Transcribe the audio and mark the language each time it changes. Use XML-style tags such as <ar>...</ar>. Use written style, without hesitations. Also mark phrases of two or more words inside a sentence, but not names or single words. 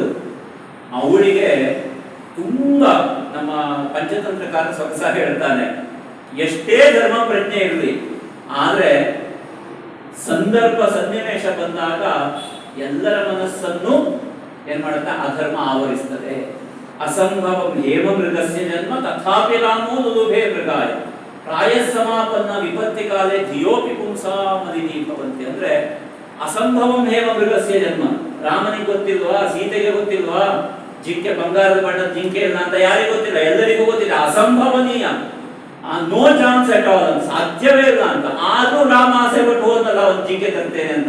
<kn>ಅವಳಿಗೆ ತುಂಬಾ, ನಮ್ಮ ಪಂಚತಂತ್ರಕಾರ ಸೊಗಸಾಗಿ ಹೇಳ್ತಾನೆ, ಎಷ್ಟೇ ಧರ್ಮ ಪ್ರಜ್ಞೆ ಇರಲಿ, ಆದ್ರೆ ಸಂದರ್ಭ ಸನ್ನಿವೇಶ ಬಂದಾಗ ಎಲ್ಲರ ಮನಸ್ಸನ್ನು ಏನ್ ಮಾಡುತ್ತೆ, ಅಧರ್ಮ ಆವರಿಸ್ತದೆ.</kn> <sa>असंभवं हेम मृगस्य जन्म तथापि रामो दुदुभे मृगाय प्रायसमापन्न विपत्ति काले धियोपि पुंसामदिनि भवन्ति. ಅಂದ್ರೆ असंभवं हेम मृगस्य जन्म.</sa> <kn>ರಾಮನಿಗೆ ಗೊತ್ತಿಲ್ವಾ, ಸೀತೆಗೆ ಗೊತ್ತಿಲ್ವಾ, ಜಿಂಕೆ ಬಂಗಾರದ ಬಣ್ಣದ ಜಿಂಕೆ ಇಲ್ಲ ಅಂತ ಯಾರಿಗೂ ಗೊತ್ತಿಲ್ಲ, ಎಲ್ಲರಿಗೂ ಗೊತ್ತಿಲ್ಲ. ಅಸಂಭವನೀಯ,</kn> <en>no chance at all,</en> <kn>ಸಾಧ್ಯವೇ ಇಲ್ಲ ಅಂತ. ಆದ್ರೂ ರಾಮ ಆಸೆ ಪಟ್ಟು ಹೋದಲ್ಲ ಒಂದು ಜಿಂಕೆ ತರ್ತೇನೆ ಅಂತ.</kn>